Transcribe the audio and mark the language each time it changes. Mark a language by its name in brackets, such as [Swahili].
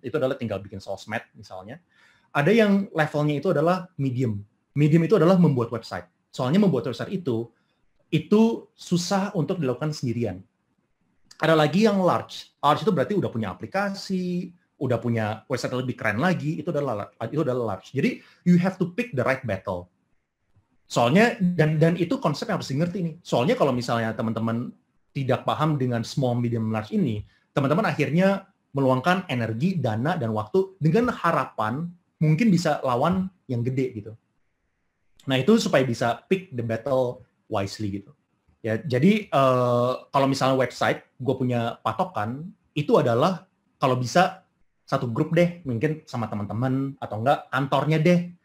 [Indonesian] Itu adalah tinggal bikin sosmed misalnya. Ada yang levelnya itu adalah medium. Medium itu adalah membuat website. Soalnya membuat website itu susah untuk dilakukan sendirian. Ada lagi yang large. Large itu berarti udah punya aplikasi, udah punya website lebih keren lagi, itu adalah large. Jadi [English] you have to pick the right battle. [Indonesian] Soalnya dan itu konsep yang harus dimengerti nih. Soalnya kalau misalnya teman-teman tidak paham dengan small, medium, large ini, teman-teman akhirnya meluangkan energi, dana, dan waktu dengan harapan mungkin bisa lawan yang gede gitu. Nah, itu supaya bisa [English] pick the battle wisely [Indonesian] gitu. Ya, jadi kalau misalnya website, gue punya patokan, itu adalah kalau bisa satu grup deh, mungkin sama teman-teman, atau enggak kantornya deh,